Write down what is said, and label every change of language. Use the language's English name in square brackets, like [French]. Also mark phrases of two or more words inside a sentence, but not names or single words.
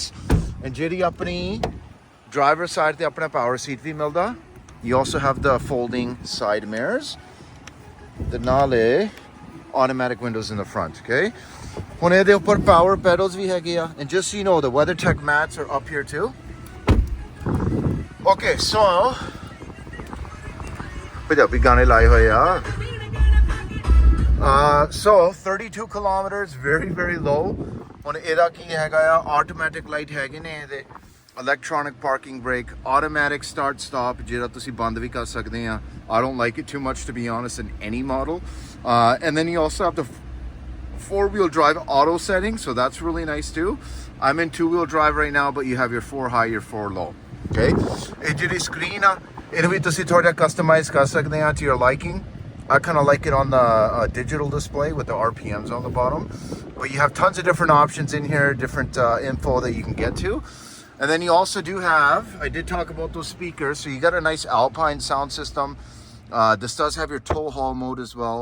[Punjabi] And ਜਿਹੜੀ ਆਪਣੀ [English] driver's side [Punjabi] ਤੇ ਆਪਣਾ [English] power seat [Punjabi] ਵੀ ਮਿਲਦਾ. [English] You also have the folding side mirrors. [Punjabi] ਤੇ ਨਾਲੇ [English] automatic windows in the front. Okay, [Punjabi] ਹੁਣ ਇਹਦੇ ਉੱਪਰ [English] power pedals [Punjabi] ਵੀ ਹੈਗੇ ਆ. [English] And just so you know, the WeatherTech mats are up here too. Okay, so [Punjabi] ਪੰਜਾਬੀ ਗਾਣੇ ਲਾਏ ਹੋਏ ਆ. [English] So 32 kilometers, very very low. [Punjabi] ਹੁਣ ਇਹਦਾ ਕੀ ਹੈਗਾ ਆ [English] automatic light [Punjabi] ਹੈਗੇ ਨੇ ਇਹਦੇ [English] electronic parking brake, automatic start stop [Punjabi] ਜਿਹੜਾ ਤੁਸੀਂ ਬੰਦ ਵੀ ਕਰ ਸਕਦੇ ਆ. [English] I don't like it too much, to be honest, in any model. And then you also have the 4-wheel drive auto setting, so that's really nice too. I'm in 2-wheel drive right now, but you have your 4 high, your 4 low. [Punjabi] Okay, ਇਹ ਜਿਹੜੀ screen ਆ ਇਹਨੂੰ ਵੀ ਤੁਸੀਂ ਥੋੜਾ customize ਕਰ ਸਕਦੇ ਆ [English] to your liking. I kind of like it on the digital display with the RPMs on the bottom. But you have tons of different options in here, different info that you can get to. And then you also do have, I did talk about those speakers, so you got a nice Alpine sound system. This does have your tow haul mode as well.